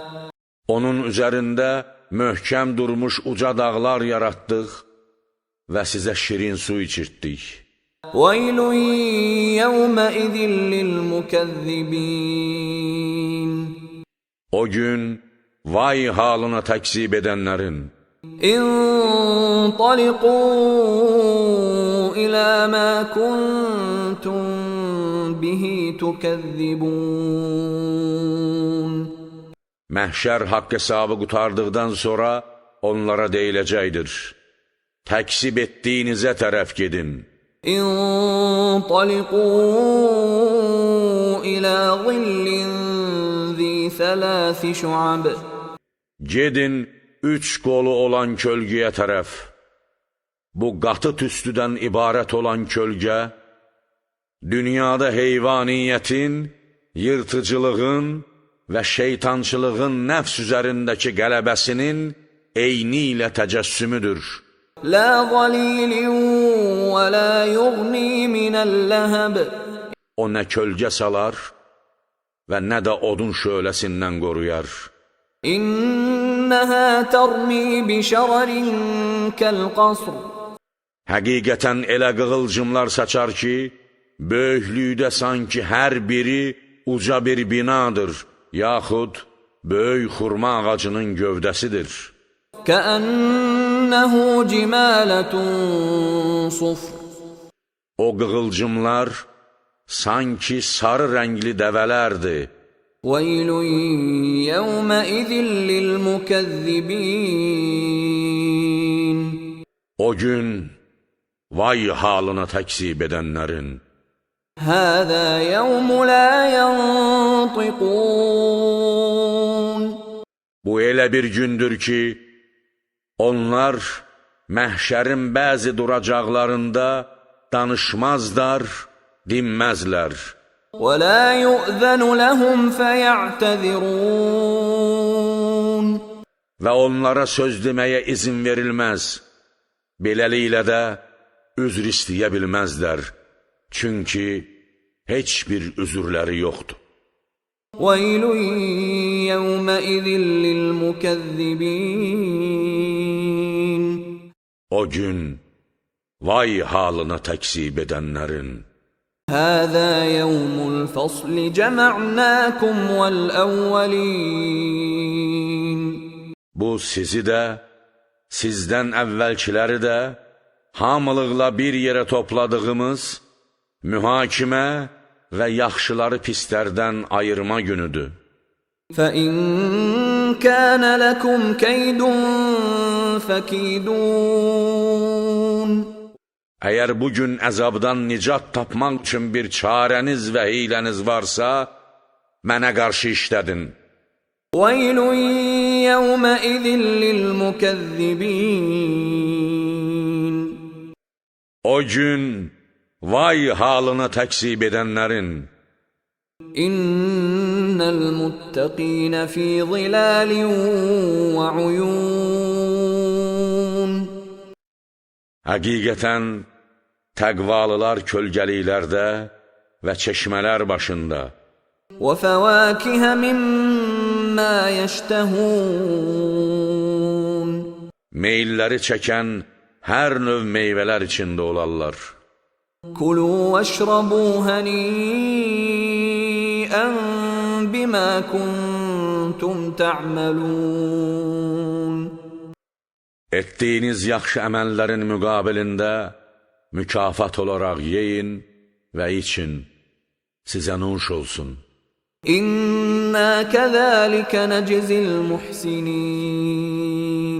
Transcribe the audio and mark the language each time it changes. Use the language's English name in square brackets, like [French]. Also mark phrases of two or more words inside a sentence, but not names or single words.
[Azerbaijani] Onun üzərində möhkəm durmuş uca dağlar yaratdıq və sizə şirin su içirtdik. [Arabic] وَيْلٌ يَوْمَئِذٍ لِلْمُكَذِّبِينَ [Azerbaijani] O gün vay halına təksib edənlərin. [Arabic] انطلقوا إلى ما كنتم به تكذبون [Azerbaijani] Məhşər haqq hesabı qutardıqdan sonra onlara deyiləcəkdir. Təksib etdiyinizə tərəf gedin. [Arabic] انطلقوا إلى ظل ذي ثلاث شعب [Azerbaijani] Gedin üç qolu olan kölgəyə tərəf. Bu qatı tüstüdən ibarət olan kölgə, dünyada heyvaniyyətin, yırtıcılığın və şeytançılığın nəfs üzərindəki qələbəsinin eyni ilə təcəssümüdür. [Arabic] لا ظليل ولا يغني من اللهب [Azerbaijani] O nə kölgə salar və nə də odun şöləsindən qoruyar. [Arabic] إنها ترمي بشرر كالقصر [Azerbaijani] Həqiqətən elə qığılcımlar saçar ki, böyüklükdə sanki hər biri uca bir binadır, yaxud böyük xurma ağacının gövdəsidir. [Arabic] كأنه جمالة صفر [Azerbaijani] O qığılcımlar sanki sarı rəngli dəvələrdir. [Arabic] ويل يومئذ للمكذبين [Azerbaijani] O gün vay halına təksib edənlərin. [Arabic] هذا يوم لا ينطقون [Azerbaijani] Bu elə bir gündür ki, onlar məhşərin bəzi duracaqlarında danışmazlar, dinməzlər. [Arabic] ولا يؤذن لهم فيعتذرون [Azerbaijani] Və onlara söz deməyə izin verilməz. Beləliklə də üzr istəyə bilməzlər. Çünki heç bir üzürləri yoxdur. ويل يومئذ للمكذبين O gün vay halına təksib edənlərin. [Arabic] هذا يوم الفصل جمعناكم والأولين [Azerbaijani] Bu sizi də, sizdən əvvəlkiləri də hamılıqla bir yerə topladığımız mühakimə və yaxşıları pislərdən ayırma günüdür. [Arabic] فإن كان لكم كيد فكيدون [Azerbaijani] Əgər bu gün əzabdan nicat tapmaq üçün bir çarəniz və hiyləniz varsa, mənə qarşı işlədin. [Arabic] ويل يومئذ للمكذبين [Azerbaijani] O gün vay halına təksib edənlərin. [Arabic] إن المتقين في ظلال وعيون [Azerbaijani] Həqiqətən, təqvalılar kölgəliklərdə və çeşmələr başında. [Arabic] وفواكه مما يشتهون [Azerbaijani] Meyilləri çəkən hər növ meyvələr içində olarlar. [Arabic] كلوا واشربوا هنيئا بما كنتم تعملون. [Azerbaijani] Etdiyiniz yaxşı əməllərin müqabilində mükafat olaraq yeyin və için, sizə nuş olsun. [Arabic] إنا كذلك نجزي المحسنين.